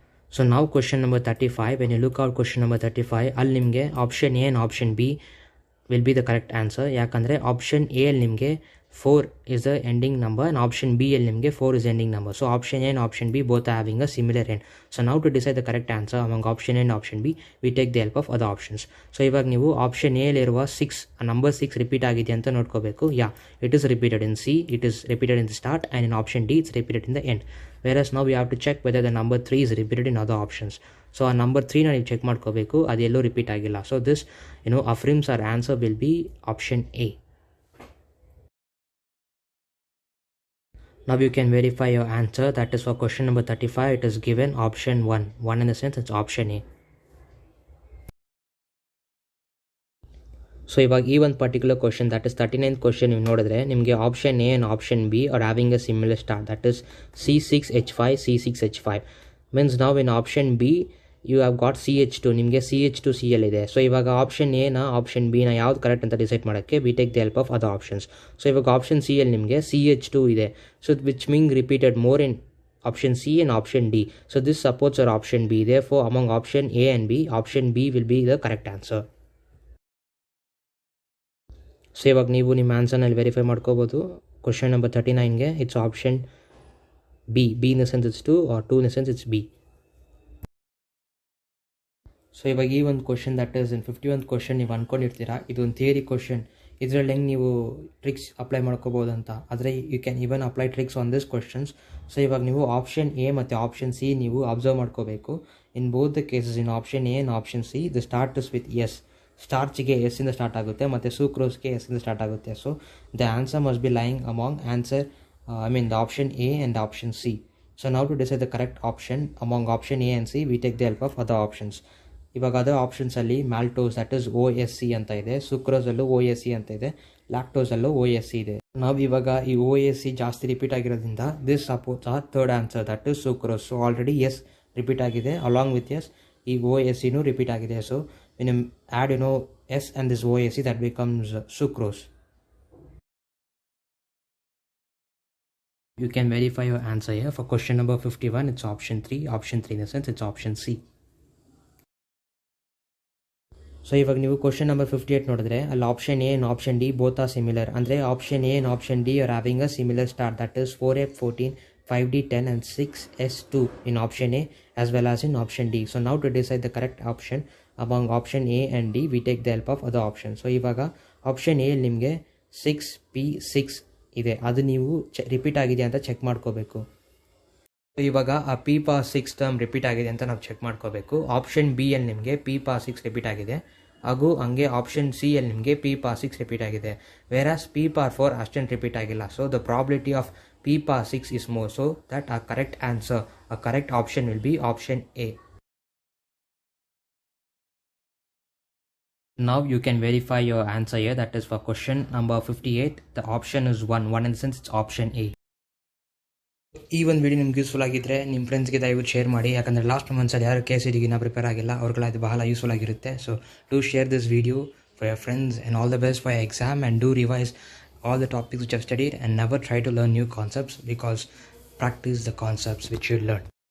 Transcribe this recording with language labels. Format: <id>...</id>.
<en>So now question number 35, when you look out question number 35,</en> <kn>ಅಲ್ಲಿ ನಿಮಗೆ</kn> <en>option A and option B will be the correct answer. ಯಾಕಂದರೆ option A ಅಲ್ಲಿ ನಿಮಗೆ 4 is the ending number and option B ಅಲ್ಲಿ ನಿಮಗೆ 4 is ending number. So option A and option B both are having a similar end. So now to decide the correct answer among option A and option B, we take the help of other options.</en> <kn>So ಇವಾಗ ನೀವು option A ಅಲ್ಲಿರುವ 6, number 6 repeat ಆಗಿದೆ ಅಂತ ನೋಡ್ಕೋಬೇಕು.</kn> <en>Yeah, it is repeated in C, it is repeated in the start, and in option D it's repeated in the end. Whereas now we have to check whether the number 3 is repeated in other options.</en> <kn>So ಆ number 3 ನೀವು check ಮಾಡ್ಕೋಬೇಕು, ಅದೆಲ್ಲೂ repeat ಆಗಿಲ್ಲ.</kn> <en>So this affirms our answer will be option A. Now you can verify your answer. That is for question number 35, it is given option 1. 1 in the sense it's option A.</en> <kn>So ಇವಾಗ ಈ ಒಂದು particular question, that is 39th question ನೀವು ನೋಡಿದ್ರೆ ನಿಮಗೆ option A and option B</kn> <en>are having a similar star,</en> <kn>that is C6H5 C6H5.</kn> <en>means ನಾವು in option B you have got CH2,</en> <kn>ನಿಮಗೆ CH2Cl ಇದೆ. So ಇವಾಗ ಆಪ್ಷನ್ ಎನ option ಬಿನ ಯಾವ್ದು correct ಅಂತ ಡಿಸೈಡ್ ಮಾಡೋಕ್ಕೆ</kn> <en>We take the help of other options.</en> <kn>So ಇವಾಗ option C ಅಲ್ಲಿ ನಿಮಗೆ CH2 ಇದೆ.</kn> <en>So which mean repeated more in option C and option D. So this supports our option B. Therefore among option A and B, option B will be the correct answer.</en> <kn>So ಇವಾಗ ನೀವು ನಿಮ್ಮ ಆನ್ಸರ್ನಲ್ಲಿ verify ಮಾಡ್ಕೋಬೋದು. Question number 39ಗೆ it's option B.</kn> <en>B in the sense it's 2 or 2 in the sense it's B.</en> <kn>So ಇವಾಗ ಈ ಒಂದು question, that is in 51th question ನೀವು ಅಂದ್ಕೊಂಡಿರ್ತೀರಾ ಇದೊಂದು theory question, ಇದರಲ್ಲಿ ಹೆಂಗೆ ನೀವು ಟ್ರಿಕ್ಸ್ ಅಪ್ಲೈ ಮಾಡ್ಕೋಬೋದು ಅಂತ. ಆದರೆ</kn> <en>You can even apply tricks on this questions.</en> <kn>So ಇವಾಗ ನೀವು ಆಪ್ಷನ್ ಎ ಮತ್ತು ಆಪ್ಷನ್ ಸಿ ನೀವು ಅಬ್ಸರ್ವ್ ಮಾಡ್ಕೋಬೇಕು.</kn> <en>In both the cases in option A and option C the start is with S.</en> <kn>ಸ್ಟಾರ್ಚ್ಗೆ S ಇಂದ start ಆಗುತ್ತೆ ಮತ್ತು ಸೂಕ್ರೋಸ್ಗೆ S ಇಂದ start ಆಗುತ್ತೆ.</kn> <en>So the answer must be lying among answer the option A and option C. So ನಾವು to decide the correct option among option A and C, we take the help of other options.</en> <kn>ಇವಾಗ other ಆಪ್ಷನ್ಸಲ್ಲಿ ಮ್ಯಾಲ್ಟೋಸ್ that is OSC ಅಂತ ಇದೆ, ಸುಕ್ರೋಸಲ್ಲೂ OSC ಅಂತ ಇದೆ, ಲ್ಯಾಕ್ಟೋಸಲ್ಲೂ OSC ಇದೆ. ನಾವು ಇವಾಗ ಈ OSC ಜಾಸ್ತಿ ರಿಪೀಟ್ ಆಗಿರೋದ್ರಿಂದ</kn> <en>This supports a third answer, that is sucrose.</en> <kn>So already S repeat ಆಗಿದೆ, ಅಲಾಂಗ್ ವಿತ್ ಎಸ್ ಈ OSCನೂ ರಿಪೀಟ್ ಆಗಿದೆ.</kn> <en>So when you add S and this OSC, that becomes sucrose. You can verify your answer here. For question number 51, it's option 3. Option 3 in the sense it's option C.</en> <kn>So ಇವಾಗ ನೀವು question number 58 ನೋಡಿದ್ರೆ ಅಲ್ಲಿ option A and option D</kn> <en>Both are similar. ಅಂದರೆ option A and option D are having a similar star, that is 4F14 5D10 and 6S2 in option A as well as in option D. So now to decide the correct option among option A and D, we take the help of other options.</en> <kn>So ಇವಾಗ option A ನಿಮಗೆ 6P6 ಇದೆ, ಅದು ನೀವು repeat ಆಗಿದೆ ಅಂತ check ಮಾಡ್ಕೋಬೇಕು. ಇವಾಗ ಆ P6 ಟರ್ಮ್ ರಿಪೀಟ್ ಆಗಿದೆ ಅಂತ ನಾವು ಚೆಕ್ ಮಾಡ್ಕೋಬೇಕು. ಆಪ್ಷನ್ ಬಿ ಅಲ್ಲಿ ನಿಮಗೆ P6 ರಿಪೀಟ್ ಆಗಿದೆ, ಹಾಗೂ ಹಂಗೆ ಆಪ್ಷನ್ ಸಿ ಅಲ್ಲಿ ನಿಮಗೆ P6 ರಿಪೀಟ್ ಆಗಿದೆ. ವೇರಾಸ್ P4 ಅಷ್ಟೇನು ರಿಪೀಟ್ ಆಗಿಲ್ಲ.</kn> <en>So the probability of P6 is more, so that our correct answer, a correct option will be option A. Now you can verify your answer here. That is for question number 58. The option is 1. 1 in the sense it's option A.</en> <kn>ಈ ಒಂದು video ನಿಮ್ಗೆ useful ಆಗಿದ್ದರೆ ನಿಮ್ಮ ಫ್ರೆಂಡ್ಸ್ಗೆ ದಯವಿಟ್ಟು share ಮಾಡಿ. ಯಾಕಂದರೆ last ಮಂತ್ಸಲ್ಲಿ ಯಾರು KCDಗಿನ್ನ prepare ಆಗಿಲ್ಲ ಅವ್ರಿಗೆಲ್ಲ ಇದು ಬಹಳ ಯೂಸ್ಫುಲ್ ಆಗಿರುತ್ತೆ.</kn> <en>So do share this video for your friends and all the best for your exam, and do revise all the topics which I've studied, and never try to learn new concepts, because practice the concepts which you learn.</en>